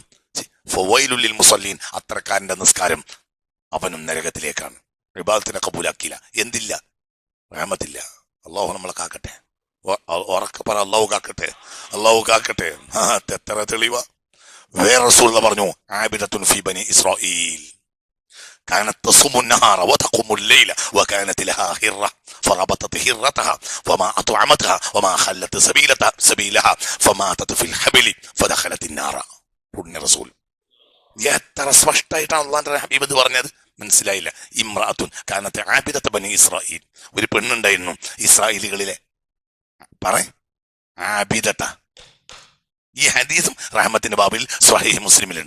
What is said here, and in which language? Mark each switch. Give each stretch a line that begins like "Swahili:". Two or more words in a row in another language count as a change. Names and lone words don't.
Arabic: فويل للمصلين,
Malayalam: അത്രക്കാരന്റെ നിസ്കാരം അവനും നരകത്തിലേക്കാണ്. ഇബാദത്തിനെ കബൂലാക്കിയില്ല. എന്തില്ല? റഹ്മത്തില്ല. അള്ളാഹു നമ്മളെ കാക്കട്ടെ. ഉറക്കെ പറ, അള്ളാഹു കാക്കട്ടെ, അള്ളാഹു കാക്കട്ടെ. എത്ര തെളിവാ. വേറെ റസൂൽ പറഞ്ഞു,
Arabic: عابدة في بني إسرائيل كانت تصوم النهار وتقوم الليل وكانت لها هرة فربطت هرتها وما أطعمتها وما خلت سبيلها فماتت في الحبل فدخلت النار.
Malayalam: റസൂൽ എത്ര സ്പഷ്ടമായിട്ടാണ് അള്ളാന്റെ ഹബീബ് ഇത് പറഞ്ഞത്. മനസ്സിലായില്ല?
Arabic: امرأة كانت عابدة بني إسرائيل.
Malayalam: ഒരു പെണ്ണുണ്ടായിരുന്നു ഇസ്രായേലികളിലെ ആബിദത്ത. ഈ ഹദീസും റഹ്മത്തിന്റെ ബാബിൽ സ്വഹീഹ് മുസ്ലിമിലുണ്ട്.